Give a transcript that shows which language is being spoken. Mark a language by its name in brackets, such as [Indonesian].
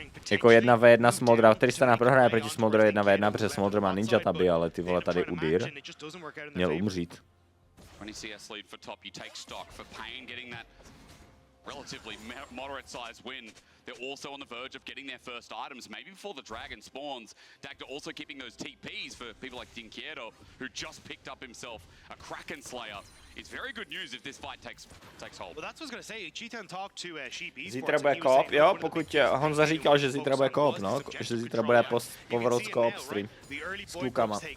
[Czech] Jako 1v1 Smoldra, Tristana prohraje proti Smoldru 1v1, protože Smoldr má ninja taby, ale ty vole tady Udyr měl umřít. [English] CS lead for top, you take stock for Pain getting that relatively moderate sized win. They're also on the verge of getting their first items, maybe before the dragon spawns. Dagda also keeping those TPs for people like Dinquieto, who just picked up himself a Kraken Slayer. It's very good news if this fight takes hold. Well, that's what I was going to say. Cheetan talked to Sheep Esports. [Czech] Zítra bude koop, jo, pokud Honza říkal, že zítra bude koop, no, že zítra bude povrot koop stream s klukama.